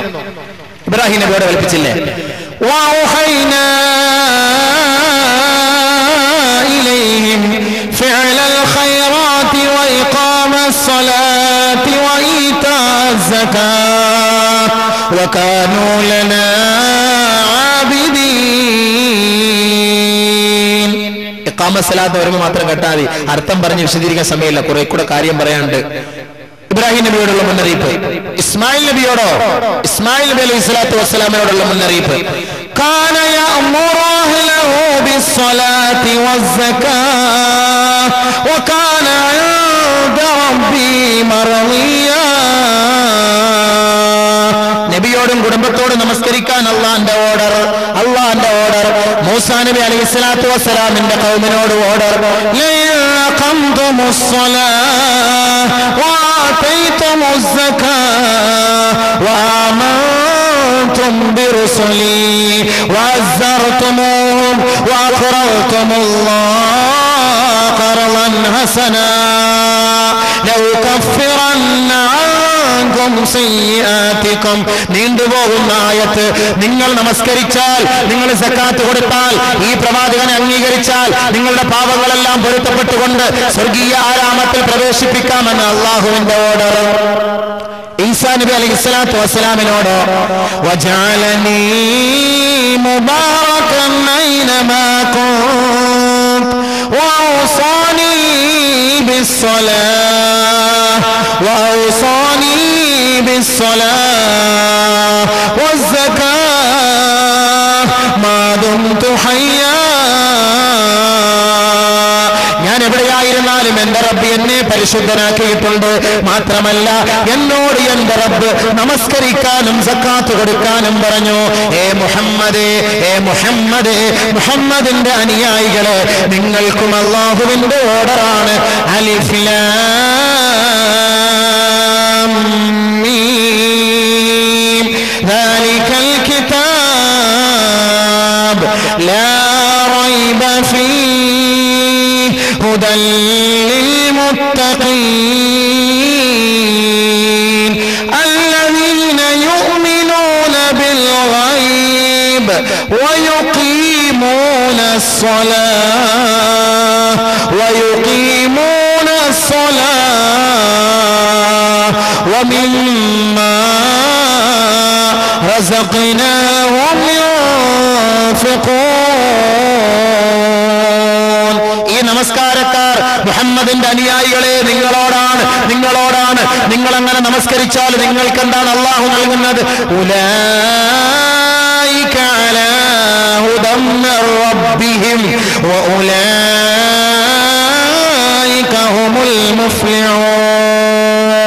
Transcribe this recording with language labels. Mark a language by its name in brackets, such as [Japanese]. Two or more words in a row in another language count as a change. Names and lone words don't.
[Malayalam] ഇബ്രാഹിം നബിയോട് കൽപ്പിച്ചില്ലേ? [Arabic] وأوحينا إليهم فعل الخيرات وإقام الصلاة وإيتاء الزكاة وكانوا لنا عابدين. إقامة الصلاة [Malayalam] വരുമ്പോൾ മാത്രം കേട്ടാൽ മതി, അർത്ഥം പറഞ്ഞ് വിശദീകരിക്കാൻ സമയമില്ല, കുറെ കൂടെ കാര്യം പറയാനുണ്ട്. ഇബ്രാഹിം നബിയോടുള്ള മുന്നറിയിപ്പ്, ഇസ്മായിൽ നബിയോടോ, ഇസ്മായിൽ നബി [Arabic] عليه الصلاة [Malayalam] വസ്സലാമിനോടുള്ള മുന്നറിയിപ്പ്. [Arabic] كان يأمر أهله بالصلاة والزكاة وكان عند ربه مرضيا. [Malayalam] നബിയോടും കുടുംബത്തോടും നമസ്കരിക്കാൻ അള്ളാന്റെ ഓർഡർ. മൂസാ നബി [Arabic] عليه الصلاة [Malayalam] വസ്സലാമിന്റെ ഖൗമിനോട് ഓർഡർ. [Arabic] وآتيتم الزكاة وآمنتم برسلي وعزرتموهم وأقرضتم الله قرضا حسنا لأكفرن عنكم سيئاتكم. [Malayalam] നീണ്ടുപോകുന്ന ആയത്ത്. നിങ്ങൾ നമസ്കരിച്ചാൽ, നിങ്ങൾ സക്കാത്ത് കൊടുത്താൽ, ഈ പ്രവാചകനെ അംഗീകരിച്ചാൽ നിങ്ങളുടെ പാപങ്ങളെല്ലാം പൊരുത്തപ്പെട്ടുകൊണ്ട് സ്വർഗീയ ആരാമത്തിൽ പ്രവേശിപ്പിക്കാമെന്ന് അള്ളാഹുവിന്റെ ഓർഡർ. [Arabic] ഈസാ നബി عليه الصلاة വസ്സലാമിനോട് وجعلني مباركا أينما كنت وأوصاني بالصلاة والزكاة ما دمت حيا. [Malayalam] ഞാൻ എവിടെയായിരുന്നാലും എന്റെ റബ്ബ് എന്നെ പരിശുദ്ധനാക്കിയിട്ടുണ്ട്. മാത്രമല്ല എന്നോട് എന്റെ റബ്ബ് നമസ്കരിക്കാനും സക്കാത്ത് കൊടുക്കാനും പറഞ്ഞു. ഏ മുഹമ്മദേ, മുഹമ്മദിന്റെ അനുയായികളെ, നിങ്ങൾക്കും അല്ലാഹുവിന്റെ ഓർഡറാണ്. [Arabic] ألف لام ميم ذلك الكتاب لا ريب فيه هدى ലിൽമുത്തഖീൻ الذين يؤمنون بالغيب ويقيمون الصلاة ومما رزقناهم ينفقون. [Malayalam] ഈ നമസ്കാരക്കാർ മുഹമ്മദിന്റെ അനുയായികളെ, നിങ്ങളോടാണ്. നിങ്ങൾ അങ്ങനെ നമസ്കരിച്ചാൽ നിങ്ങൾക്ക് എന്താണ് അല്ലാഹു നൽകുന്നത്? [Arabic] أولئك على هدى من ربهم وأولئك هم المفلحون.